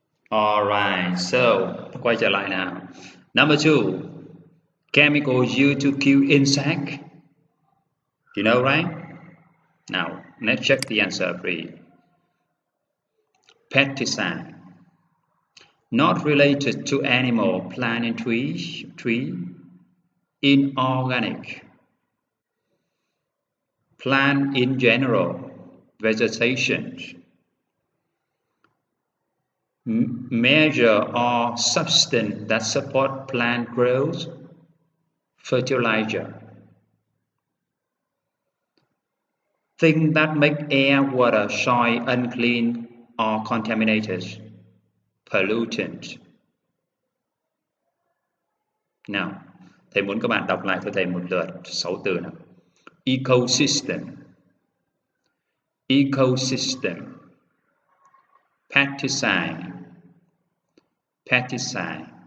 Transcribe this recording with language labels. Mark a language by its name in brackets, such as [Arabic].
[English] Alright, so [Vietnamese] quay trở lại nào. [English] Number 2, chemicals used to kill insect. You know, right? Now, let's check the answer for you. Pesticide. Not related to animal, plant, and tree. Inorganic. Plant in general. Vegetation. Measure or substance that support plant growth. Fertilizer. Things that make air, water, soil unclean or contaminated. Pollutant. [Vietnamese] Nào, thầy muốn các bạn đọc lại cho thầy một lượt 6 từ nào. [English] Ecosystem. Ecosystem. Pesticide. Pesticide.